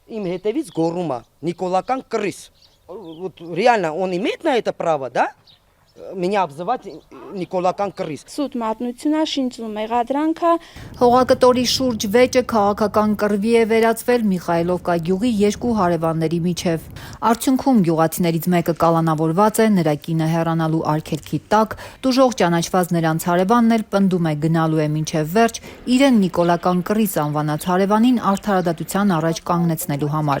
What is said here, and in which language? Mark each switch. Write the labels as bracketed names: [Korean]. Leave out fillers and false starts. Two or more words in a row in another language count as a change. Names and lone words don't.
[Armenian] им հետևից գոռում է Նիկոլական կռիս. [Russian] Вот реально он имеет на это право, да? Меня обзывать [Armenian] Նիկոլական կռիս. Սուտ մատնությունա շինծում մեղադրանքա Հողակտորի շուրջ վեճը քաղաքական կռվի է վերածվել Միխայլովկա գյուղի երկու հարևանների միջև։ Արդյունքում գյուղացիներից մեկը կալանավորված է, նրա կինը հեռանալու արգելքի տակ, տուժող ճանաչված նրանց հարևանն էլ պնդում է գնալու է մինչև վերջ իրեն Նիկոլական կռիս անվանած հարևանին արդարադատության առաջ կանգնեցնելու համար։